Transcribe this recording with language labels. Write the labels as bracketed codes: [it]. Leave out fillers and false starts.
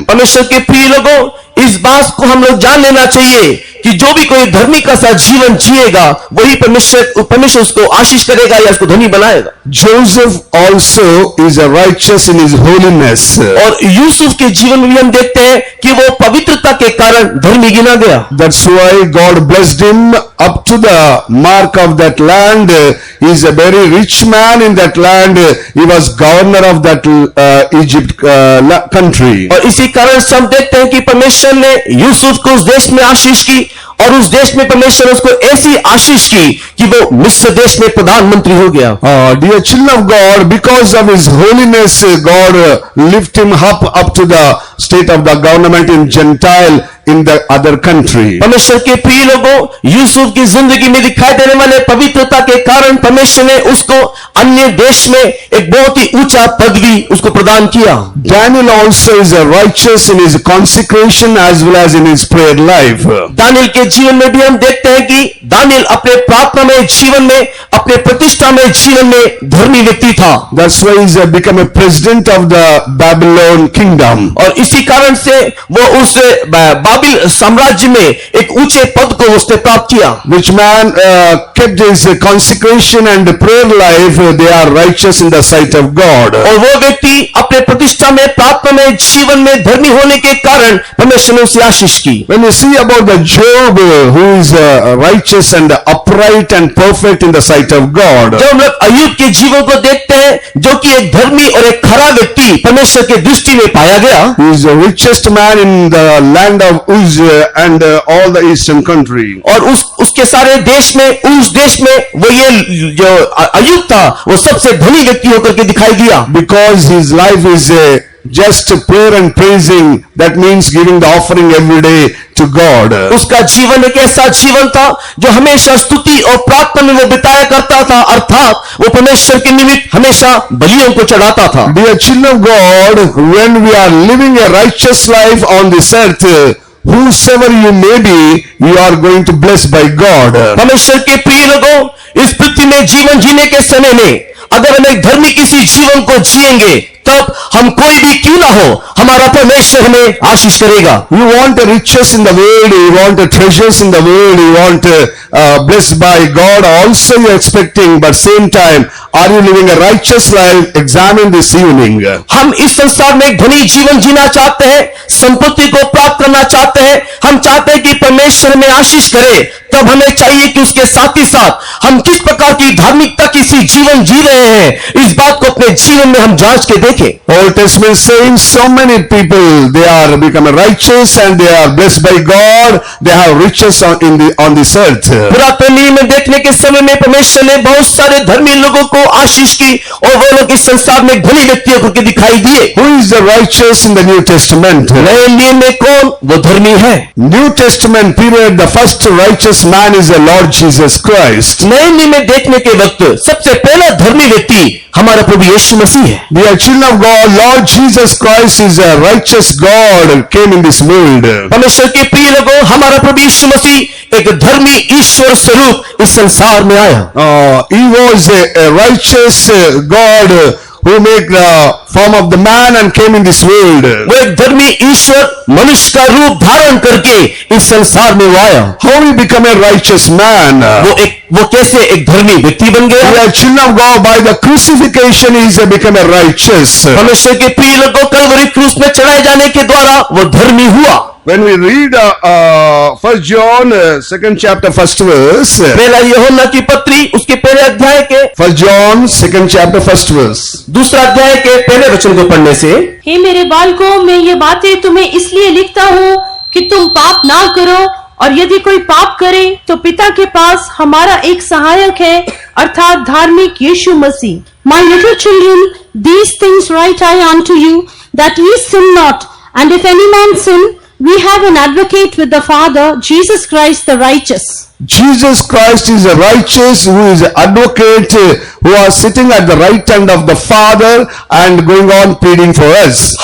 [hi] परमेश्वर के प्रिय लोगों, इस बात को हम लोग जान लेना चाहिए कि जो भी कोई धर्मी का सा जीवन जिएगा, वही परमेश्वर उसको आशीष करेगा या उसको धनी बनाएगा। [en] Joseph also is a righteous in his holiness. [hi] और यूसुफ के जीवन में भी हम देखते हैं कि वो पवित्रता के कारण धर्मी गिना गया। [en] That's why God blessed him up to the mark of that land. He is a very rich man in that land. He was governor of that Egypt country. [hi] और इसी कारण से हम देखते हैं कि परमेश्वर ने यूसुफ को उस देश में आशीष की और उस देश में परमेश्वर ने उसको ऐसी आशीष की कि वो मिस्र देश में प्रधानमंत्री हो गया। [en] Dear children of God, because of his holiness, God lift him up to the state of the government in Gentile in the other country. [hi] परमेश्वर के प्रिय लोगों, यूसुफ की जिंदगी में दिखाई देने वाले पवित्रता के कारण परमेश्वर ने उसको अन्य देश में एक बहुत ही ऊंचा पदवी उसको प्रदान किया। [en] Daniel also is a righteous in his consecration as well as in his prayer life. [hi] Daniel के जीवन में भी हम देखते हैं कि दानियल अपने प्रार्थना में जीवन में, अपने प्रतिष्ठा में जीवन में धर्मी व्यक्ति था। [en] That's why he's become a president of the Babylon kingdom. [hi] और इसी कारण से वो उस बाबिल साम्राज्य में एक ऊंचे पद को उसने प्राप्त किया। [en] Which man kept his consecration and prayer life, they are righteous in the sight of God. [hi] और वो व्यक्ति अपने प्रतिष्ठा में, प्रार्थना में, जीवन में धर्मी होने के कारण परमेश्वर ने उसे आशीष की। [en] When you see about the Job, who is righteous and upright and perfect in the sight of God. [hi] जब हम लोग अय्यूब के जीवन को देखते हैं, जो कि एक धर्मी और एक खरा व्यक्ति परमेश्वर के दृष्टि में पाया गया, [en] He is the richest man in the land of Uz and all the eastern country. [hi] और उसके सारे देश में, उस देश में वो ये जो अय्यूब था वो सबसे धनी व्यक्ति होकर के दिखाई दिया। [en] Because his life is just prayer and praising, that means giving the offering every day to God. [hi] उसका जीवन एक ऐसा जीवन था जो हमेशा स्तुति और प्रार्थना में वो बिताया करता था, अर्थात वो परमेश्वर के निमित्त हमेशा बलियों को चढ़ाता था। [en] Dear children of God, when we are living a righteous life on this earth, whosoever you may be, you are going to bless by God. [hi] परमेश्वर के प्रिय लोगों, इस पृथ्वी में जीवन जीने के समय में अगर हम एक धर्मी किसी जीवन को जिएंगे तब हम कोई भी क्यों ना हो, हमारा परमेश्वर हमें आशीष करेगा। [en] You want the riches in the world, you want the treasures in the world, you want blessed by God also you're expecting, but same time, are you living a righteous life? Examine this evening. [hi] हम इस संसार में एक धनी जीवन जीना चाहते हैं, संपत्ति को प्राप्त करना चाहते हैं, हम चाहते हैं कि परमेश्वर हमें आशीष करे, तब हमें चाहिए कि उसके साथ ही साथ हम किस प्रकार की धार्मिकता किसी जीवन जी रहे हैं, इस बात को अपने जीवन में हम जांच के देखें। [en] Old Testament saints, so many people, they are become righteous and they are blessed by God, they have riches on this earth. [hi] पुरातन नियम में देखने के समय में परमेश्वर ने बहुत सारे धर्मी लोगों को आशीष की और वो लोग इस संसार में धनी व्यक्तियों को दिखाई दिए। [en] Who is the righteous in the New Testament? [hi] नए नियम में कौन वो धर्मी है? [en] New Testament period, the first righteous man is the Lord Jesus Christ. [hi] नए नियम में देखने के वक्त सबसे पहला धर्मी व्यक्ति हमारा प्रभु यीशु मसीह है। [en] Dear children of God, Lord Jesus Christ is a righteous God, came in this world. [hi] परमेश्वर के प्रिय लोगों, हमारा प्रभु यीशु मसीह एक धर्मी ईश्वर स्वरूप इस संसार में आया। [en] He was a righteous God who made the form of the man and came in this world. [hi] वो एक धर्मी ईश्वर मनुष्य का रूप धारण करके इस संसार में वो आया। [en] How he become a righteous man? [hi] वो कैसे एक धर्मी व्यक्ति बन गया? [en] We are children of God, by the crucifixion he is become a righteous. [hi] परमेश्वर के प्रिय लोगों, कलवरी क्रूस में चढ़ाए जाने के द्वारा वो धर्मी हुआ। [en] When we read 1 John 2nd chapter 1st verse, [hi] पहला यूहन्ना की पत्री उसके पहले अध्याय के [en] 1 John 2nd chapter 1st verse, [hi] दूसरा अध्याय के पहले वचन को पढ़ने से, हे मेरे बालकों, मैं ये बातें तुम्हें इसलिए लिखता हूँ कि तुम पाप ना करो, और यदि कोई पाप करे तो पिता के पास हमारा एक सहायक है, अर्थात धार्मिक यीशु मसीह। [en] My little children, these things write I unto you, that ye sin not. And if any man sin, we have an advocate with the Father, Jesus Christ the righteous. Jesus Christ is a righteous, who is an advocate, who are sitting at the right hand of the Father and going on pleading for us.